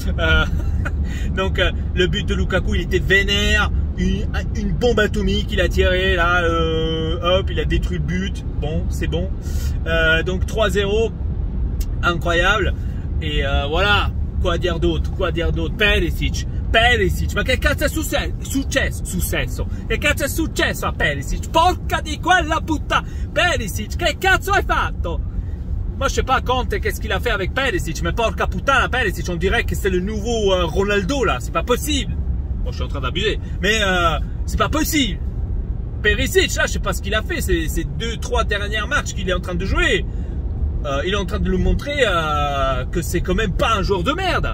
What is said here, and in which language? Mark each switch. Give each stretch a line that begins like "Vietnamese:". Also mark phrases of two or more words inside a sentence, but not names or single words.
French: Donc le but de Lukaku, il était vénère, une bombe atomique, il a tiré là, hop, il a détruit le but. Bon, c'est bon. Donc 3-0, incroyable. Et voilà, quoi dire d'autre,
Italian: Perisic, ma che cazzo è successo? Che cazzo è successo a Perisic? Porca di quella puttana! Perisic, che cazzo hai fatto?
French: Moi je sais pas Conte qu'est-ce qu'il a fait avec Perisic, mais
Italian: porca puttana,
French: Perisic, on dirait que c'est le nouveau Ronaldo là, c'est pas possible. Bon, je suis en train d'abuser, mais c'est pas possible. Perisic, là, je sais pas ce qu'il a fait, ces 2-3 derniers matchs qu'il est en train de jouer. Il est en train de nous montrer que c'est quand même pas un joueur de merde.